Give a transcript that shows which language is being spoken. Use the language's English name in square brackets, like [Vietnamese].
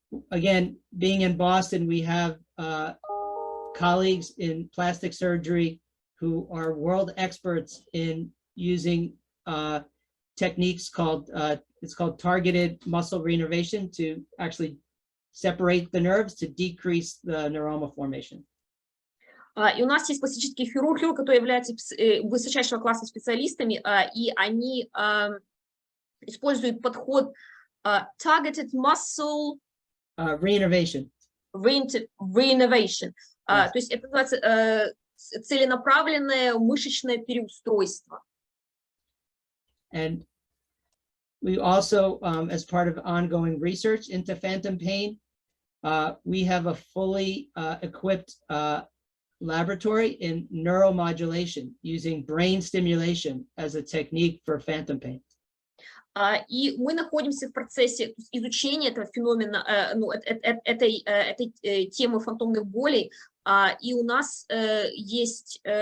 [English] Again, being in Boston, we have colleagues in plastic surgery who are world experts in using techniques called targeted muscle reinnervation to actually separate the nerves to decrease the neuroma formation. [Russian] И у нас есть пластические хирурги, которые являются высочайшего класса специалистами, и они используют подход targeted muscle [English] reinnervation. Re-Innervation. [Russian] То есть это называется целенаправленное мышечное переустройство. [English] And we also, as part of ongoing research into phantom pain, we have a fully equipped laboratory in neuromodulation using brain stimulation as a technique for phantom pain. [Russian] И мы находимся в процессе изучения этого феномена, этой темы фантомных болей, и у нас есть